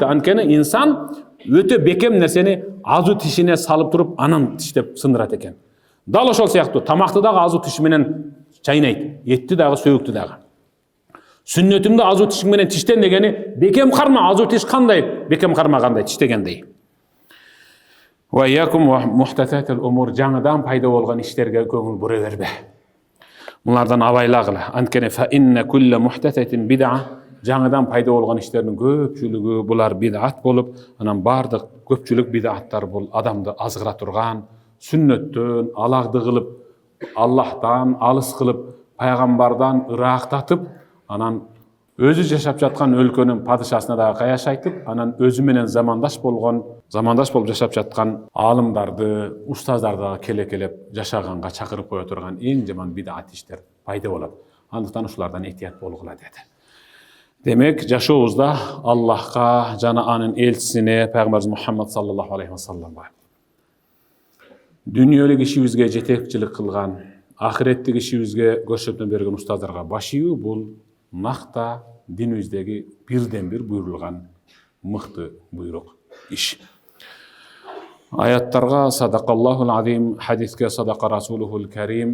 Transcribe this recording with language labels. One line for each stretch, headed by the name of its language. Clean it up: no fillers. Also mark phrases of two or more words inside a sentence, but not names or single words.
Kyrgyz: Анткени инсан өтө бекем нерсени азуу тишине салып туруп, анан тиштеп сындырат экен. Дал ошол сыяктуу тамакты дагы азуу тиш менен чайнайт, этти дагы, сөөктү дагы. Сүннөтүмдү азуу тиш менен тиштен дегени бекем карма, азуу тиш кандай бекем кармагандай тиштегендей.
Arabic: وإياكم ومحدثات الأمور,
Kyrgyz: жаңыдан пайда болгон иштерге көңүл бура бербе. Мулардан абайлагыла. Анткени
Arabic: فإن كل محدثة بدعة,
Kyrgyz: жаңыдан пайда болгон иштердин көпчүлүгү булар бид'ат болуп, анан бардык көпчүлүк бид'аттар бул адамды азгыра турган, сүннөттөн алагды кылып, Аллахтан алыс кылып, пайгамбардан ырактатып, анан өзү жашап жаткан өлкөнүн падышасына дагы каяш айтып, анан өзү менен замандаш болуп жашап жаткан алымдарды, устаздарды келе-келеп жашаганга чакырып кое турган эң жаман бид'ат иштер пайда болот. Андыктан ушулардан этият болгула деди. Демек, жашообузда Аллахка жана анын элчисине, пайгамбарыбыз Мухаммад
Arabic: صلى الله عليه وسلم,
Kyrgyz: дүниөлүк ишибизге жетекчилик кылган, ахиреттик ишибизге көрсөтмө берген устаздарга баш ийүү бул накта динибиздеги бирден бир буйрулган мыкты буйрук иш.
Arabic: Аяттарга صدق الله العظيم, хадиске صدق رسوله الكريم.